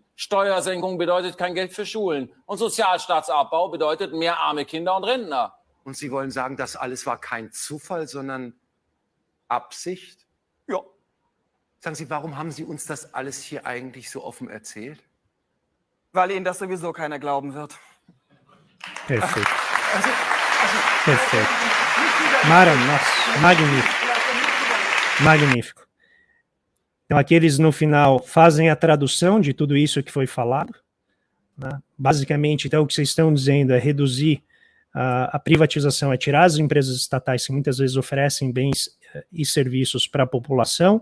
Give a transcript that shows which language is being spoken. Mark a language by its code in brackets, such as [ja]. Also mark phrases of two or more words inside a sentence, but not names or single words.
[de] Steuersenkung bedeutet kein Geld für Schulen. Und Sozialstaatsabbau bedeutet mehr arme Kinder und Rentner. Und Sie wollen sagen, das alles war kein Zufall, sondern Absicht? Ja. Sagen Sie, warum haben Sie uns das alles hier eigentlich so offen erzählt? weil Ihnen das sowieso keiner glauben wird. [pt] Perfeito. Perfeito. Maravilhoso. Magnífico. Magnífico. Então, aqui eles, no final, fazem a tradução de tudo isso que foi falado, né? Basicamente, então, o que vocês estão dizendo é reduzir a privatização, é tirar as empresas estatais que muitas vezes oferecem bens e serviços para a população.